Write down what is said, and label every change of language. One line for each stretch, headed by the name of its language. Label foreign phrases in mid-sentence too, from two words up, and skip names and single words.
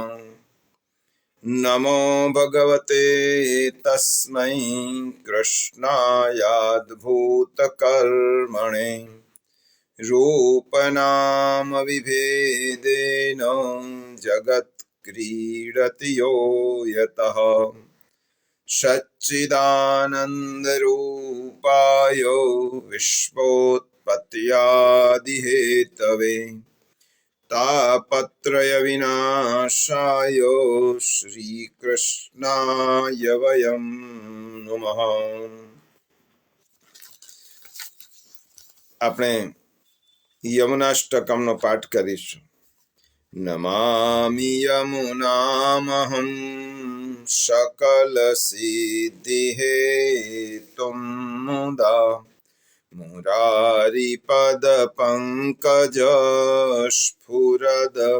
Sanskrit: नमो भगवते तस्मै कृष्णायाद्भूतकर्मणे रूपनाम विभेदेन जगत्क्रीडति यो यतः सच्चिदानन्दरूपाय विश्वोत्पत्त्यादिहेतवे तापत्रय विनाशाय श्रीकृष्णाय वयं नुमः।
Gujarati: આપણે યમુનાષ્ટકમનો પાઠ કરીશું.
Sanskrit: નમામિ યમુનામહં સકલ સિદ્ધિ હેતું મુદા મુરારી પદ પંકજ સ્ફુરદ